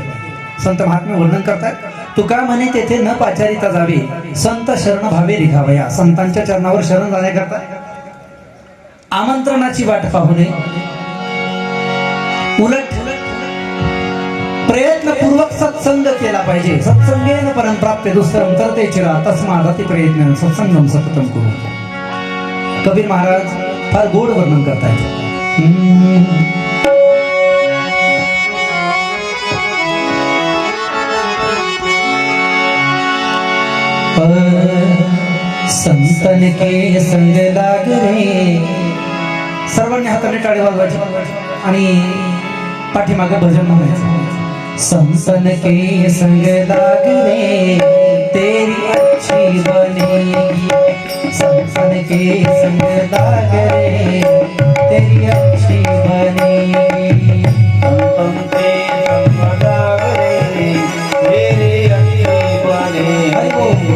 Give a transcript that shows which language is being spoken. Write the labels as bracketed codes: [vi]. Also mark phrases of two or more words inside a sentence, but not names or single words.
[mr] संत महात्मे वर्णन करतात, तुका म्हणे तेथे न पाचारिता जावे, संत शरण भावे रिघावया. संतांच्या चरणावर शरण जाण्याकरता आमंत्रणाची वाट पाहू नये, उलट प्रयत्नपूर्वक सत्संग केला पाहिजे. [sa] सत्संगेन परम प्राप्ते दुसरं तर ते चिरा तस्मादाती प्रयत्न सत्संगम सततम करू. [mr] कबीर महाराज फार गोड वर्णन करतायत. [hi] संतन के संग लाग रे. [mr] सर्वांनी हाताने टाळी वाजवायची आणि पाठीमागे भजन म्हणायचं. [hi] संतन के संग लाग रे तेरी अच्छी बनेगी. संतन के संग लाग रे तेरी अच्छी बनेगी. संतन के संग लाग रे तेरी अच्छी बनेगी.